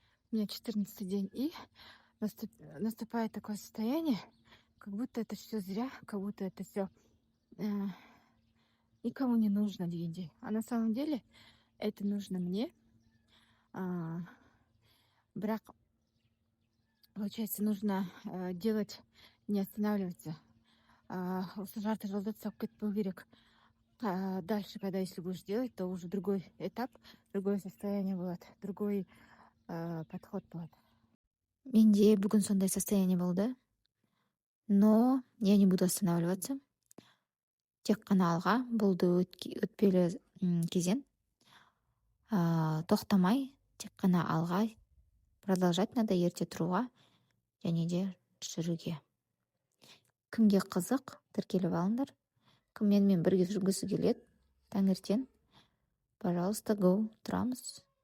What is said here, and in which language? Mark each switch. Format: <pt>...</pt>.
<ru>У меня 14-й день, и наступает такое состояние, как будто это все зря, как будто это все никому не нужно деньги. А на самом деле это нужно мне. Брак, получается, нужно делать, не останавливаться.</ru> <kk>Осы жарты жылда түсіп кетпеу керек.</kk> <ru>Дальше, когда если будешь делать, то уже другой этап, другое состояние будет, другой подход будет.</ru> <kk>Менде бүгін сондай состояние болды,</kk> <ru>но я не буду останавливаться.</ru> <kk>Тек қана алға, болды өтпелі кезең. Тоқтамай, тек қана алға,</kk> <ru>продолжать надо</ru> <kk>ерте тұруға, және де жүруге. Кімге қызық, тіркеліп алыңдар. Кім менімен бірге жүргісі келеді, таңертең, пожалуйста, go, тұрамыз.</kk>